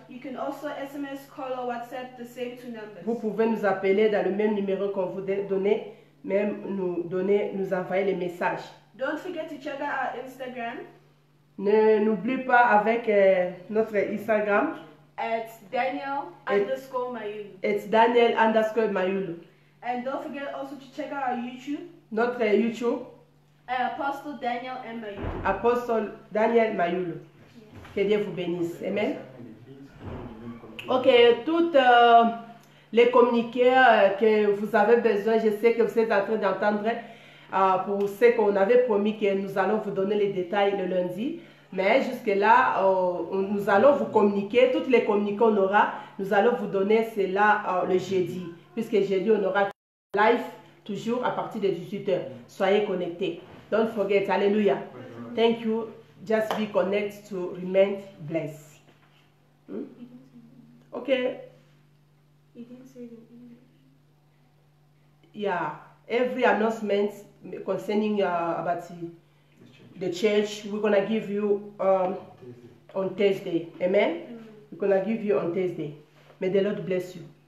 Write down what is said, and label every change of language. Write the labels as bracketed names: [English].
[English] You can also SMS, call or WhatsApp the same two numbers. [French] vous pouvez nous appeler dans le même numéro qu'on vous a donné, même nous envoyer les messages. [English] Don't forget to check out our Instagram [French] N'oublie pas avec notre Instagram, [English] at Daniel_Mayulu. [French] it's Daniel_Mayulu. [English] And don't forget also to check out our YouTube, [French] Notre YouTube, [English] Apostle Daniel M. Mayulu. [French] Apostle Daniel Mayulu. Que Dieu vous bénisse. Amen. Ok, toutes les communiqués que vous avez besoin, je sais que vous êtes en train d'entendre pour ce qu'on avait promis que nous allons vous donner les détails le lundi. Mais jusque-là, nous allons vous communiquer, toutes les communiqués qu'on aura, nous allons vous donner cela le jeudi. Puisque jeudi, on aura live toujours à partir de 18h. Soyez connectés. [English] Don't forget. Hallelujah. Thank you. Just be connected to remain blessed. Okay. He didn't say it in English. Yeah. Every announcement concerning about the church, we're going to give you on Thursday. Amen? We're going to give you on Thursday. May the Lord bless you.